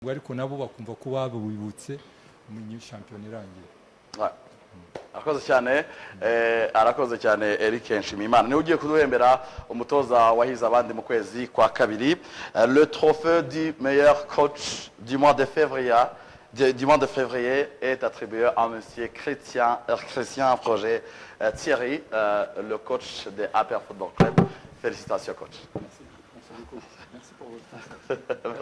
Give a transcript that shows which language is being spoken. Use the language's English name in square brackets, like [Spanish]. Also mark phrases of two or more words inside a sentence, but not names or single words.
[Kinyarwanda] ariko nabo bakumva ko babibutse mu shampiyona irangiye. Arakoze cyane Eric Nshimiyimana niwe ugiye kuduhembera umutoza wahize abandi mu kwezi kwa kabiri. [French] Le trophée du meilleur coach du mois de février est attribué à monsieur Christian Froger Thierry, le coach de APR Football Club. Félicitations coach. Merci beaucoup. Merci pour votre conseil.